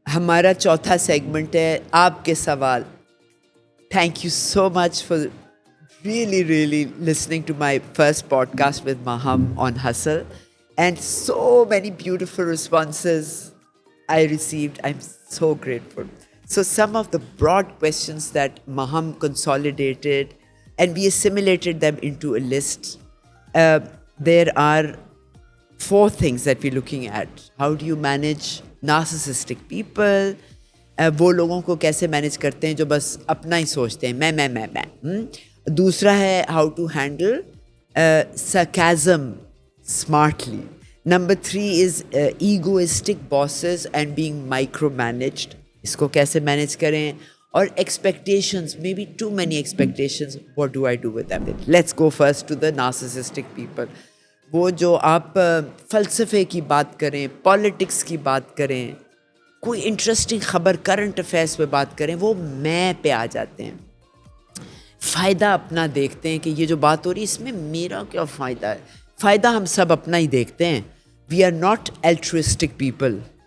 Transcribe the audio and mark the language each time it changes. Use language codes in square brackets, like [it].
[ur] ہمارا چوتھا سیگمنٹ ہے آپ کے سوال. [en] Thank you so much for really listening to my first podcast with Maham on Hustle, and so many beautiful responses I received. I'm so grateful. So some of the broad questions that Maham consolidated and we assimilated them into a list. There are 4 things that we're looking at. How do you manage narcissistic people? [ur] وہ لوگوں کو کیسے manage کرتے ہیں جو بس اپنا ہی سوچتے ہیں میں. دوسرا ہے [en] How to handle sarcasm smartly. Number 3 is egoistic bosses and being micromanaged. [ur] اس کو کیسے مینیج کریں. اور [en] expectations, maybe too many expectations, what do I do with them? Let's go first to the narcissistic people. [ur] وہ جو آپ فلسفے کی بات کریں, پالیٹکس کی بات کریں, کوئی انٹرسٹنگ خبر کرنٹ افیئرس پہ بات کریں, وہ میں پہ آ جاتے ہیں. فائدہ اپنا دیکھتے ہیں کہ یہ جو بات ہو رہی ہے اس میں میرا کیا فائدہ ہے. فائدہ ہم سب اپنا ہی دیکھتے ہیں. [en] We are not altruistic people.